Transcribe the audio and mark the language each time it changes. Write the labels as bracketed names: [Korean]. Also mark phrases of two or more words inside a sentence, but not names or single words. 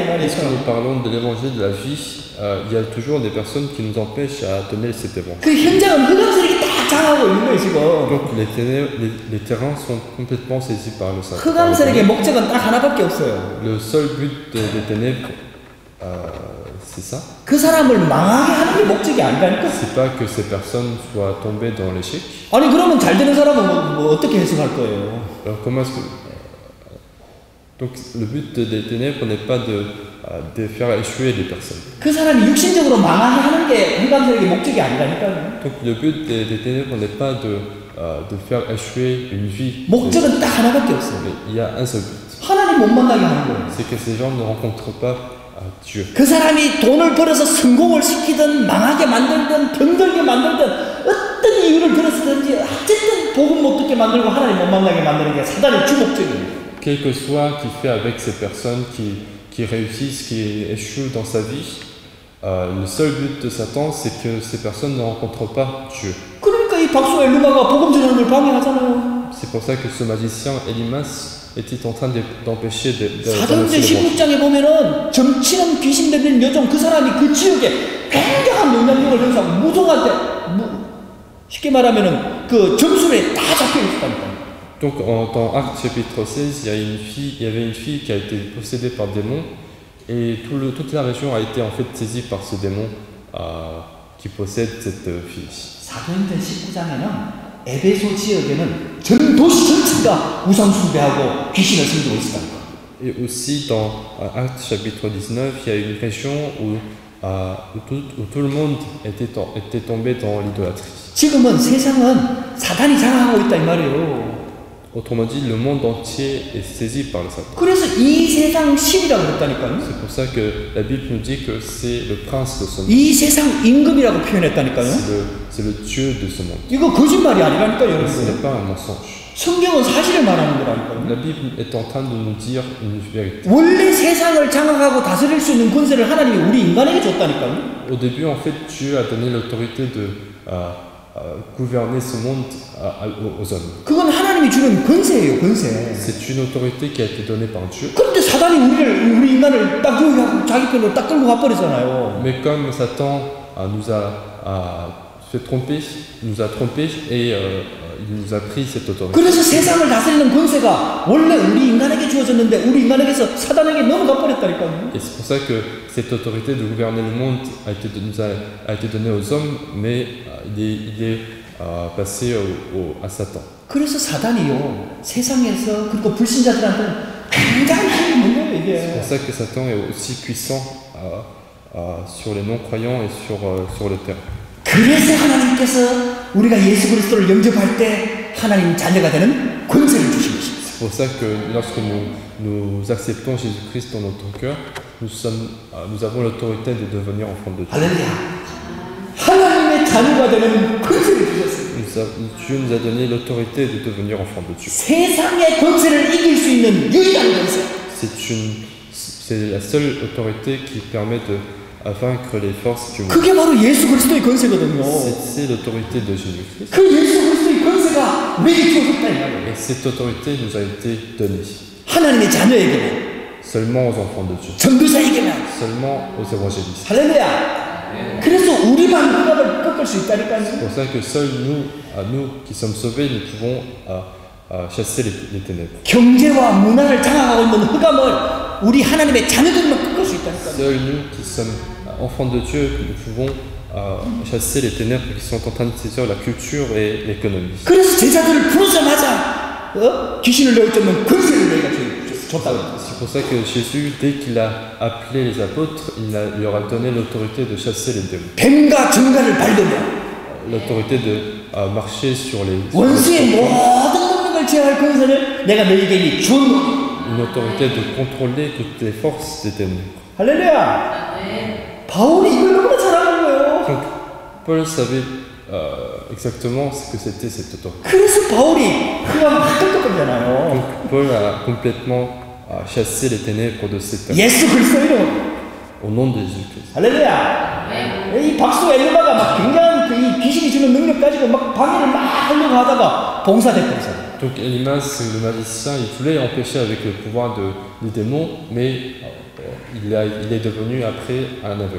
[French] Puisque 말이죠. nous parlons de l'évangile de la vie, il y a toujours des personnes qui nous empêchent à donner cet évangile. [Korean] 그 현장은 흑암세력이 딱 장하고 있는 거예요 지금. [French] Donc les terrains sont complètement saisis par le Satan. [Korean] 흑암세력의 목적은 딱 하나밖에 없어요. [French] Le seul but des ténèbres, c'est ça. [Korean] 그 사람을 망하게 하는 게 목적이 아니라니까. [French] C'est pas que ces personnes soient tombées dans l'échec. [Korean] 아니 그러면 잘 되는 사람은 뭐 어떻게 해석할 거예요? [French] Alors comment est-ce que... Donc le but des ténèbres n'est pas de faire échouer les personnes. [Korean] 그 사람이 육신적으로 망하게 하는 게 흑암세력의 목적이 아니라니까요. [French] Donc le but des ténèbres n'est pas de faire échouer une vie. [Korean] 목적은 딱 하나밖에 없어요. [French] Mais il y a un seul but. [Korean] 하나님 못 만나게 하는 거예요. [French] C'est que ces gens ne rencontrent pas Dieu. [Korean] 그 사람이 돈을 벌어서 성공을 시키든 망하게 만들든 병들게 만들든 어떤 이유를 들었든지 어쨌든 복음 못 듣게 만들고 하나님 못 만나게 만드는 게 사단의 주목적이에요. [French] Quel que soit qu'il fait avec ces personnes qui réussissent, qui échouent dans sa vie, le seul but de Satan, c'est que ces personnes ne rencontrent pas Dieu. [Korean] 그러니까 이 박수 엘르마가 복음 전하는 걸 방해하잖아요. [French] C'est pour ça que ce magicien Elimas était en train d'empêcher 사도행전 d'annoncer le évangile. [Korean] 16장에 보면은 점치는 귀신 들린 여종 그 사람이 그 지역에 굉장한 영향력을 행사하고 무성한테 쉽게 말하면은 그 점술에 다 잡혀 있었다니까요. [French] Donc dans Actes chapitre 16, il y avait une fille qui a été possédée par démon et toute la région a été en fait saisie par ce démon qui possède cette fille. [Korean] 사도행전 19장에는 에베소 지역에는 전 도시 전체가 우상 숭배하고 귀신을 섬기고 있었다니까. [French] Et aussi dans Actes chapitre 19, il y a une région où tout le monde était tombé dans l'idolâtrie. [Korean] 지금은 세상은 사단이 장악하고 있다 이 말이에요. [French] Autrement dit, le monde entier est saisi par le Satan. [Korean] 그래서 이 세상 신이라고 그랬다니까요. [French] C'est pour ça que la Bible nous dit que c'est le prince de ce monde. [Korean] 이 세상 임금이라고 표현했다니까요. [French] C'est le Dieu de ce monde. [Korean] 이거 거짓말이 아니라니까요, [French] Ce 여러분. n'est pas un mensonge. [Korean] 성경은 사실을 말하는 거라니까요. [French] La Bible est en train de nous dire une vérité. [Korean] 원래 세상을 장악하고 다스릴 수 있는 권세를 하나님이 우리 인간에게 줬다니까요. [French] Au début, en fait, Dieu a donné l'autorité de gouverner ce monde aux hommes. [Korean] 그건 하나님이 주는 권세예요, 권세. [French] C'est une autorité qui a été donnée par Dieu. [Korean] 그런데 사단이 우리 인간을 딱 여기 자기 편으로 딱 끌고 가버리잖아요. [French] Mais comme Satan nous a fait tromper, nous a trompés et il nous a pris cette autorité. [Korean] 그래서 세상을 다스리는 권세가 원래 우리 인간에게 주어졌는데 우리 인간에게서 사단에게 넘어가 버렸다니까요. [French] Et c'est pour ça que cette autorité de gouverner le monde a été donnée aux hommes, mais il est passé à Satan. [Korean] 그래서 사단이요 세상에서 그리고 불신자들한테는 굉장히 힘이 있는 거예요 이게. [French] C'est pour ça que Satan est aussi puissant sur les non-croyants et sur le terrain. [Korean] 그래서 하나님께서 우리가 예수 그리스도를 영접할 때 하나님 자녀가 되는 권세를 주신 것입니다. [French] C'est pour ça que lorsque nous acceptons Jésus-Christ dans notre cœur, nous avons l'autorité de devenir enfants de Dieu. [Korean] 할렐루야. 하나님의 자녀가 되는 권세를 주셨어요. [French] Dieu nous a donné l'autorité de devenir enfants de Dieu. [Korean] 세상의 권세를 이길 수 있는 유일한 권세. [French] C'est la seule autorité qui permet de vaincre les forces du monde. [Korean] 그게 바로 예수 그리스도의 권세거든요. [French] C'est l'autorité de Jésus-Christ. [Korean] 그 예수 그리스도의 권세가 우리에게 주어졌다 이 말이에요. [French] Et cette autorité nous a été donnée. [Korean] 하나님의 자녀에게는, [French] Seulement aux enfants de Dieu. [Korean] 전도사에게는, [French] Seulement aux évangélistes. [Korean] 할렐루야. 그래서 우리만 흑암을 꺾을 수 있다니까요. [French] C'est pour ça que seuls nous qui sommes sauvés, nous pouvons chasser les ténèbres. [Korean] 경제와 문화를 장악하고 있는 흑암을 우리 하나님의 자녀들만 꺾을 수 있다니까요. [French] Seuls nous qui sommes enfants de Dieu, nous pouvons chasser les ténèbres qui sont en train de saisir la culture et l'économie. [Korean] 그래서 제자들을 부르자마자 귀신을 내어쫓는 권세를 내가 줬다고. [French] C'est pour ça que Jésus, dès qu'il a appelé les apôtres, il leur a donné l'autorité de chasser les démons. [Korean] 뱀과 증가를 밟으며 [French] L'autorité de marcher sur les... [Korean] 원수의 모든 능력을 제어할 권세를 내가 너희에게 준. [French] Une autorité de contrôler toutes les forces des ténèbres. [Korean] 할렐루야. 바울이 이걸 너무나 잘하는 거예요. [French] Donc, Paul savait exactement ce que c'était cette autorité. [Korean] 그래서 바울이 흑암 확 꺾었잖아요. [French] Donc, Paul a complètement chassé les ténèbres de cette terre. [Korean] 예수 그리스도 이름. [French] Au nom de Jésus-Christ. [Korean] 할렐루야. 이 박수 엘르마가 막 굉장한 이 귀신이 주는 능력 가지고 막 방해를 막 하려고 하다가 봉사됐거든요. [French] Donc Elimas, le magicien, il voulait empêcher avec le pouvoir des démons, mais il est devenu après un aveugle.